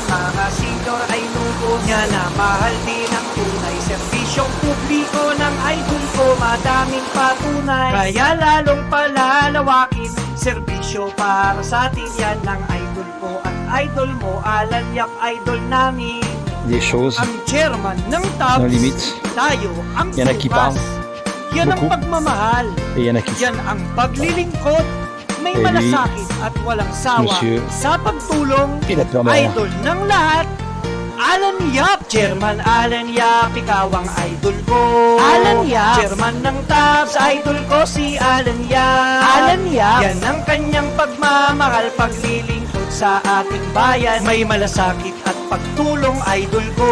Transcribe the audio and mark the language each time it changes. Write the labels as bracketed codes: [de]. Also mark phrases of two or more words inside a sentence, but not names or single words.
[tl] Mga senior ay lubos niya na mahal din ang tunay. Serbisyong publiko ng idol ko, madaming patunay. Kaya lalong palalawakin, serbisyo para sa atin yan ng idol ko. At idol mo, Alan Yap, idol namin. [fr] Des choses, [tl] Ang chairman ng TAPS, [fr] nos limites, [tl] tayo ang [fr] Il y en a qui [tl] bukas. [fr] parlent [tl] Yan ang [fr] beaucoup. [tl] pagmamahal, [fr] et il y en a qui [tl] yan ang paglilingkod. May [fr] Et lui, [tl] malasakit at walang sawa [fr] monsieur, [tl] sa pagtulong. [fr] il a peur de rien. [tl] Idol ng lahat, Alan Yap. Chairman Alan Yap, ikaw ang idol ko. Alan Yap. Chairman ng TAPS, idol ko si Alan Yap. Alan Yap. Yan ang kanyang pagmamahal, paglilingkod sa ating bayan. May malasakit at pagtulong, idol ko.